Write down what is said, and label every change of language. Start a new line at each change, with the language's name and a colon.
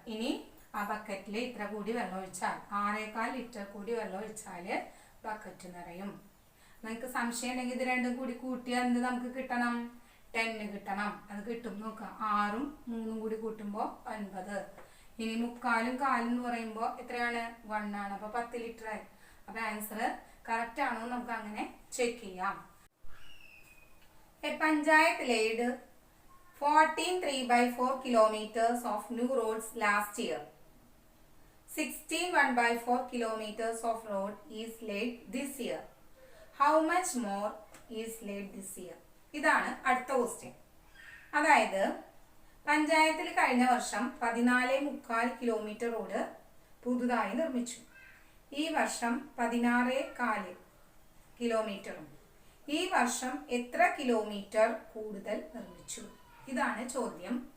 Malayalam: ഇനി ആ ബക്കറ്റിൽ ഇത്ര കൂടി വെള്ളം ഒഴിച്ചാൽ 6.25 ലിറ്റർ കൂടി വെള്ളം ഒഴിച്ചാല് ബക്കറ്റ് നിറയും. നിങ്ങൾക്ക് സംശയം ഉണ്ടെങ്കിൽ ഇത് രണ്ടും കൂടി കൂട്ടിയാൽ എന്ത് നമുക്ക് കിട്ടണം? 10 കിട്ടണം. അത് കിട്ടും നോക്കാം. 6ഉം 3ഉം കൂടി കൂട്ടുമ്പോൾ 9. ഇനി 3/4 കാലും എന്ന് പറയുമ്പോൾ എത്രയാണ്? 1 ആണ്. അപ്പോൾ 10 ലിറ്റർ ആയി. അപ്പോൾ ആൻസർ കറക്റ്റ് ആണോ നമുക്ക് അങ്ങനെ ചെക്ക് ചെയ്യാം.
English: A panchayat laid 14 3/4 kilometers of new roads last year. 16 1/4 kilometers of road is laid this year. How much more is laid this year?
Malayalam: ഇതാണ് അടുത്ത ക്വസ്റ്റ്യൻ. അതായത് പഞ്ചായത്തിൽ കഴിഞ്ഞ വർഷം 14.25 കിലോമീറ്റർ റോഡ് പുതുതായി നിർമ്മിച്ചു. ഈ വർഷം 16.4 കിലോമീറ്ററും. ഈ വർഷം എത്ര കിലോമീറ്റർ കൂടുതൽ നിർമ്മിച്ചു? ഇതാണ് ചോദ്യം.